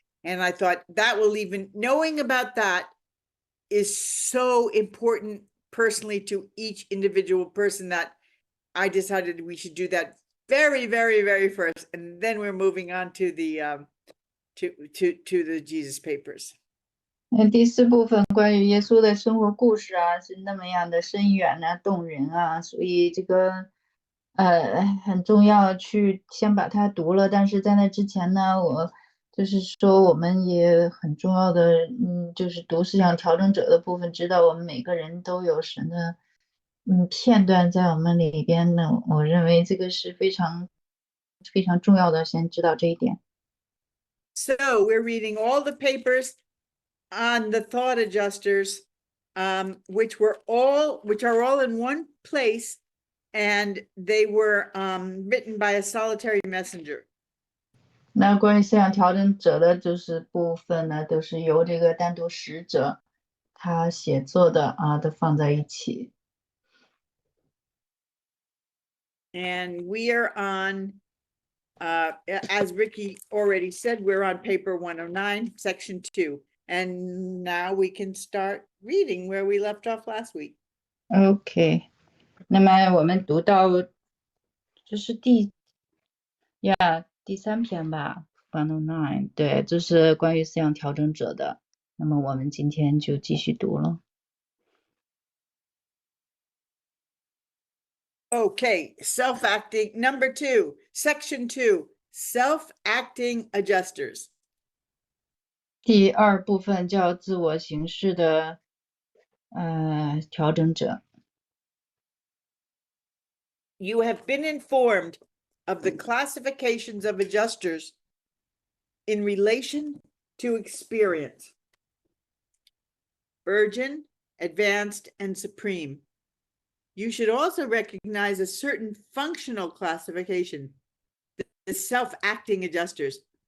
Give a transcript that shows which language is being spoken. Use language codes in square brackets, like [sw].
[en] And I thought that will even, knowing about that is so important personally to each individual person, that I decided we should do that very, very, very first. And then we're moving on to the to the Jesus Papers. [zh] 第4部分关于耶稣的生活故事是那么样的深远动人所以这个很重要去先把它读了。但是在那之前呢，我就是说我们也很重要的就是读思想调整者的部分，知道我们每个人都有神的片段在我们里边呢。我认为这个是非常非常重要的，先知道这一点。 [en] So we're reading all the papers on the thought adjusters, which are all in one place, and they were written by a solitary messenger. [zh] 那关于思想调整者的就是部分呢，都是由这个单独使者他写作的都放在一起。 [en] And we are on, as Ricky already said, we're on paper 109, section 2. And now we can start reading where we left off last week. [zh] OK， 那么我们读到这是第3篇吧 109， 对，这是关于思想调整者的。那么我们今天就继续读了。 [en] Okay, self-acting, number 2, section 2, self-acting adjusters. [zh] 第2部分叫自我行事的调整者。 [en] You have been informed of the classifications of adjusters in relation to experience: urgent, advanced, and supreme. You should also recognize a certain functional classification, the self-acting adjusters.